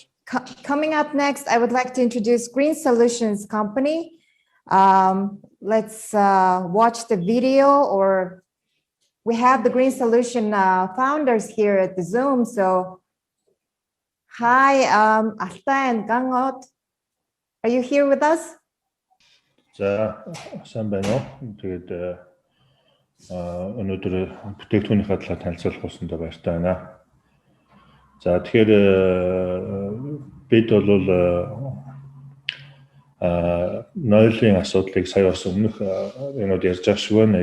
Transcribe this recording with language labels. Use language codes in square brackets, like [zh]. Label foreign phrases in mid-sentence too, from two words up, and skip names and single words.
[en] Coming up next, I would like to introduce Green Solutions Company. Let's watch the video, or we have the Green Solution founders here at the Zoom. So hi, Alta and Gangot. Are you here with us? [mn] За, сайн байна уу? Тэгээд өнөөдөр бүтээгдэхүүнийхээ талаар танилцуулах болсондоо баяртай байна. За, тэгэхээр бид бол нойлын асуудлыг сая бас өмнөх юмуд ярьж байгаа шиг байна.